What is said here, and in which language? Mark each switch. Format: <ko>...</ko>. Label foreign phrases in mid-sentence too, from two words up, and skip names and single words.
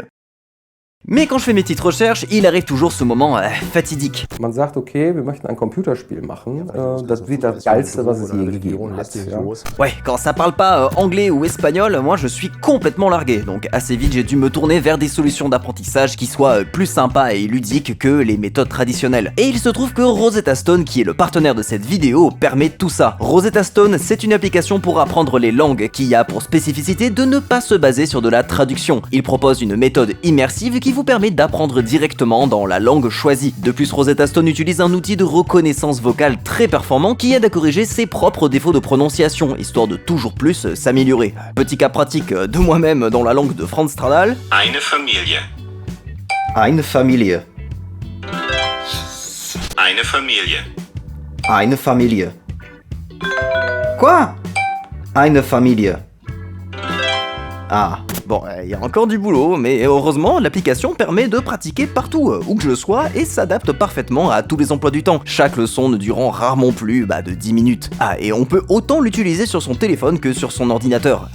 <fr>Mais quand je fais mes petites recherches, il arrive toujours ce moment fatidique.</fr> <de>Man sagt, okay, wir möchten ein Computerspiel machen. Das wird das Geilste, was es je gegeben hat. Ja.</de> <fr>Ouais, quand ça parle pas anglais ou espagnol, moi je suis complètement largué. Donc assez vite, j'ai dû me tourner vers des solutions d'apprentissage qui soient plus sympas et ludiques que les méthodes traditionnelles. Et il se trouve que Rosetta Stone, qui est le partenaire de cette vidéo, permet tout ça. Rosetta Stone, c'est une application pour apprendre les langues qui a pour spécificité de ne pas se baser sur de la traduction. Il propose une méthode immersive qui vous permet d'apprendre directement dans la langue choisie. De plus, Rosetta Stone utilise un outil de reconnaissance vocale très performant qui aide à corriger ses propres défauts de prononciation, histoire de toujours plus s'améliorer. Petit cas pratique de moi-même dans la langue de Franz Stradal.</fr> <de>Eine Familie. Eine Familie. Eine Familie. Eine Familie. Quoi? Eine Familie.</de> <fr>Ah, bon, il y a encore du boulot, mais heureusement, l'application permet de pratiquer partout, où que je sois, et s'adapte parfaitement à tous les emplois du temps, chaque leçon ne durant rarement plus de 10 minutes. Ah, et on peut autant l'utiliser sur son téléphone que sur son ordinateur.</fr>